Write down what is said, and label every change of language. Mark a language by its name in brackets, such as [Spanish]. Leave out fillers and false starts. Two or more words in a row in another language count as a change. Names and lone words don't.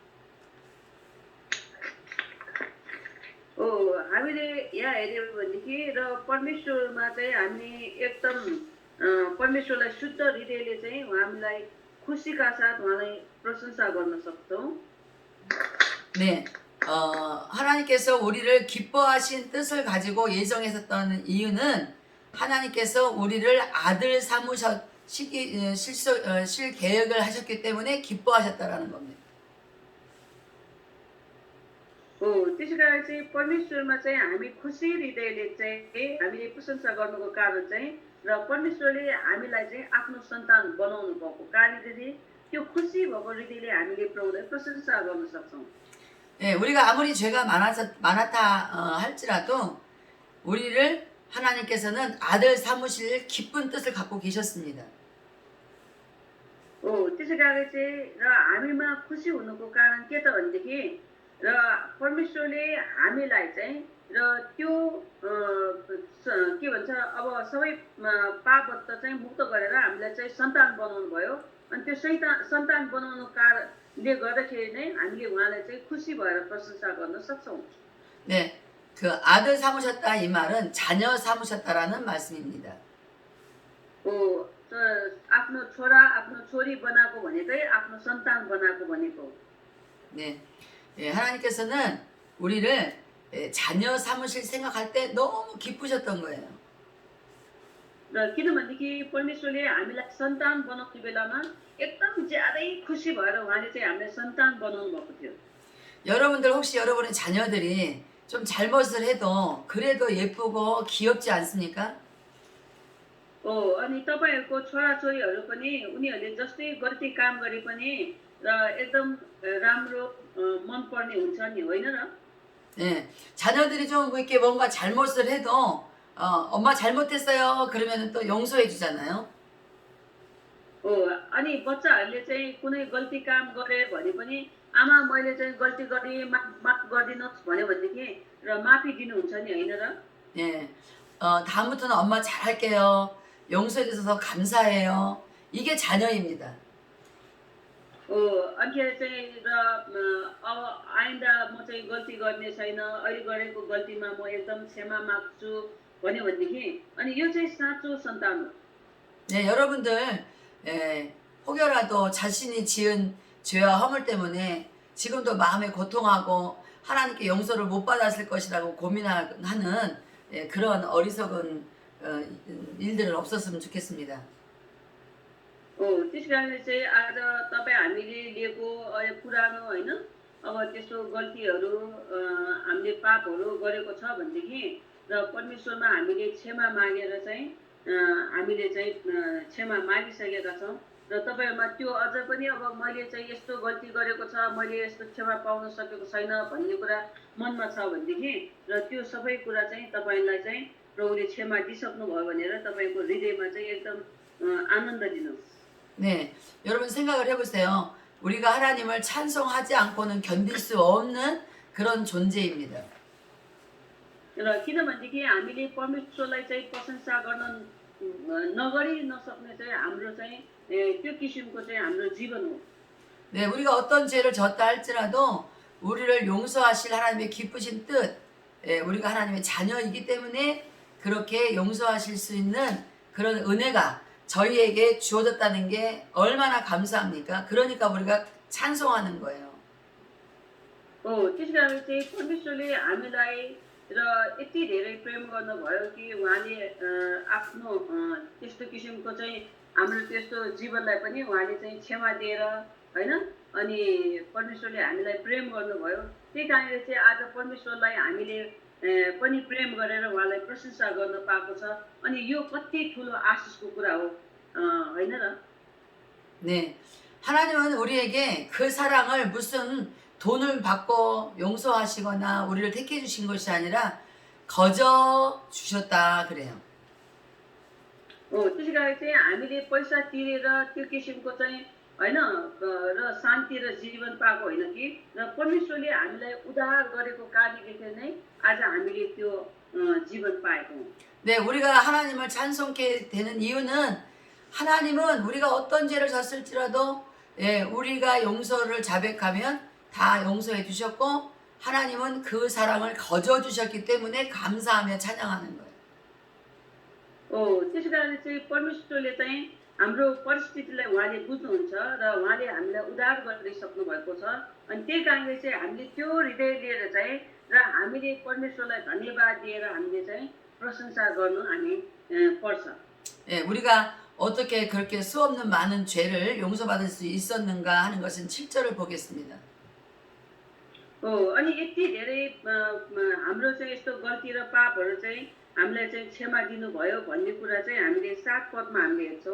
[Nepali] हामीले यहाँ हेऱ्यौँ भनेदेखि र परमेश्वरमा चाहिँ हामी एकदम परमेश्वरलाई शुद्ध हृदयले चाहिँ हामीलाई खुसीका साथ उहाँलाई प्रशंसा गर्न सक्छौँ। [Korean] 네, 하나님께서 우리를 기뻐하신 뜻을 가지고 예정했었던 이유는 하나님께서 우리를 아들 실 계획을 하셨기 때문에 기뻐하셨다라는 겁니다. [Nepali] त्यसै कारण चाहिँ परमेश्वरमा चाहिँ हामी खुसी हृदयले चाहिँ हामीले प्रशंसा गर्नुको कारण चाहिँ र परमेश्वरले हामीलाई चाहिँ आफ्नो सन्तान बनाउनु भएको कारणले त्यो खुसी भएको हृदयले हामीले प्रभुलाई प्रशंसा गर्न सक्छौँ। [Korean] 예, 우리가 아무리 죄가 많았다 할지라도 우리를 하나님께서는 아들 삼으실 기쁜 뜻을 갖고 계셨습니다. [Nepali] त्यसै कारण चाहिँ र हामीमा खुसी हुनुको कारण के त भनेदेखि र परमेश्वरले हामीलाई चाहिँ र त्यो के भन्छ अब सबै पापबाट चाहिँ मुक्त गरेर हामीलाई चाहिँ सन्तान बनाउनु भयो अनि त्यो सन्तान बनाउनु कारणले गर्दाखेरि नै हामीले उहाँलाई चाहिँ खुसी भएर प्रशंसा गर्न सक्छौँ। [Korean] 네, 그 아들 삼으셨다 이 말은 자녀 삼으셨다라는 말씀입니다. [Nepali] आफ्नो छोरा आफ्नो छोरी बनाएको भनेकै आफ्नो सन्तान बनाएको भनेको। [Korean] 네, 예, 하나님께서는 우리를 자녀 삼으실 생각할 때 너무 기쁘셨던 거예요. [Nepali] र किनभनेदेखि परमेश्वरले हामीलाई सन्तान बनाउने बेलामा एकदम ज्यादै खुसी भएर उहाँले चाहिँ हामीलाई सन्तान बनाउनु भएको थियो। [Korean] 여러분들 혹시 여러분의 자녀들이 좀 잘못을 해도 그래도 예쁘고 귀엽지 않습니까? [Nepali] अनि तपाईँहरूको छोराछोरीहरू पनि उनीहरूले जस्तै गल्ती काम गरे पनि र एकदम राम्रो मनपर्ने हुन्छ नि होइन र? [Korean] 예, 자녀들이 좀 이렇게 뭔가 잘못을 해도 엄마 잘못했어요. 그러면 또 용서해 주잖아요. [Nepali] अनि बच्चाहरूले चाहिँ कुनै गल्ती काम गरे भने पनि आमा मैले चाहिँ गल्ती गरेँ माफ गरिदिनुहोस् भन्यो भनेदेखि र माफी दिनुहुन्छ नि होइन र? [Korean] 예, 다음부터는 엄마 잘할게요. 용서해 주셔서 감사해요. 이게 자녀입니다. [Nepali] अनिखेरि चाहिँ र अब आइन्दा म चाहिँ गल्ती गर्ने छैन अहिले गरेको गल्तीमा म एकदम क्षमा माग्छु भन्यो भनेदेखि अनि यो चाहिँ साँचो सन्तान हो। [Korean] 네, 여러분들 혹여라도 자신이 지은 죄와 허물 때문에 지금도 마음에 고통하고 하나님께 용서를 못 받았을 것이라고 고민하는 그런 어리석은 일들은 없었으면 좋겠습니다. [Nepali] त्यस कारणले चाहिँ आज तपाईँ हामीले लिएको पुरानो होइन अब त्यस्तो गल्तीहरू हामीले पापहरू गरेको छ भनेदेखि र परमेश्वरमा हामीले क्षमा मागेर चाहिँ हामीले चाहिँ क्षमा मागिसकेका छौँ र तपाईँहरूमा त्यो अझ पनि अब मैले चाहिँ यस्तो गल्ती गरेको छ मैले यस्तो क्षमा पाउन सकेको छैन भन्ने कुरा मनमा छ भनेदेखि र त्यो सबै कुरा चाहिँ तपाईँलाई चाहिँ प्रभुले क्षमा दिइसक्नु भयो भनेर तपाईँको हृदयमा चाहिँ एकदम आनन्द दिनुहोस्। [Korean] 네, 여러분 생각을 해보세요. 우리가 하나님을 찬송하지 않고는 견딜 수 없는 그런 존재입니다. [Nepali] र किनभनेदेखि हामीले परमेश्वरलाई चाहिँ प्रशंसा गर्न नगरी नसक्ने चाहिँ हाम्रो चाहिँ त्यो किसिमको चाहिँ हाम्रो जीवन हो। [Korean] 네, 우리가 어떤 죄를 졌다 할지라도 우리를 용서하실 하나님의 기쁘신 뜻, 우리가 하나님의 자녀이기 때문에 그렇게 용서하실 수 있는 그런 은혜가 저희에게 주어졌다는 게 얼마나 감사합니까? 그러니까 우리가 찬송하는 거예요. [Nepali] त्यस कारण चाहिँ परमेश्वरले हामीलाई र यति धेरै प्रेम गर्नुभयो कि उहाँले आफ्नो त्यस्तो किसिमको चाहिँ हाम्रो त्यस्तो जीवनलाई पनि उहाँले चाहिँ क्षमा दिएर होइन अनि परमेश्वरले हामीलाई प्रेम गर्नुभयो। त्यही कारणले चाहिँ आज परमेश्वरलाई हामीले पनि प्रेम गरेर उहाँलाई प्रशंसा गर्न पाएको छ अनि यो कति ठुलो आशिषको कुरा हो होइन र? [Korean] 네, 하나님은 우리에게 그 사랑을 무슨 돈을 받고 용서하시거나 우리를 택해 주신 것이 아니라 거저 주셨다 그래요. [Nepali] त्यसै कारण चाहिँ हामीले पैसा तिरेर त्यो किसिमको चाहिँ होइन र शान्ति र जीवन पाएको होइन कि र परमेश्वरले हामीलाई उद्धार गरेको कारणले नै आज हामीले त्यो जीवन पाएको हौँ। [Korean] 네, 우리가 하나님을 찬송케 되는 이유는 하나님은 우리가 어떤 죄를 졌을지라도 우리가 용서를 자백하면 다 용서해 주셨고 하나님은 그 사랑을 거저 주셨기 때문에 감사하며 찬양하는 거예요. [Nepali] त्यसै कारणले चाहिँ परमेश्वरले चाहिँ हाम्रो परिस्थितिलाई उहाँले बुझ्नुहुन्छ र उहाँले हामीलाई उद्धार गरिसक्नु भएको छ अनि त्यही कारणले चाहिँ हामीले त्यो हृदय लिएर चाहिँ र हामीले परमेश्वरलाई धन्यवाद दिएर हामीले चाहिँ प्रशंसा गर्नु हामी पर्छ। [Korean] 예, 우리가 어떻게 그렇게 수없는 많은 죄를 용서받을 수 있었는가 하는 것은 7절을 보겠습니다. [Nepali] अनि यति धेरै हाम्रो चाहिँ यस्तो गल्ती र पापहरू चाहिँ हामीलाई चाहिँ क्षमा दिनुभयो भन्ने कुरा चाहिँ हामीले 7 पदमा हामीले हेर्छौँ।